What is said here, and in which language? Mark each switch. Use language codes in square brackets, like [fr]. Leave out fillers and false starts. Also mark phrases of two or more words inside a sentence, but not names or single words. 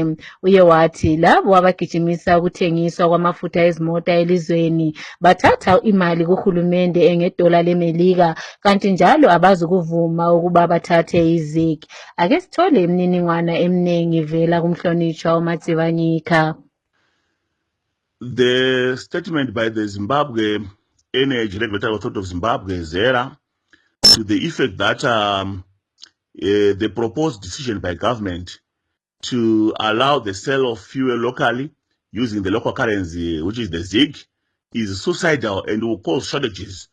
[nd] Uye wathi labo abagijimisa ukuthengiswa kwamafutha ezimota elizweni bathatha imali kuhulumende engedola leMelika, kanti njalo abazukuvuma ukuba bathathe izigi. Ake sithole imininingwana eminingi vela kumhlonishwa uMatsibanyika. [en] The statement by the Zimbabwe Energy Regulatory Authority of Zimbabwe, ZERA, to the effect that the proposed decision by government to allow the sale of fuel locally using the local currency, which is the ZiG, is suicidal and will cause shortages.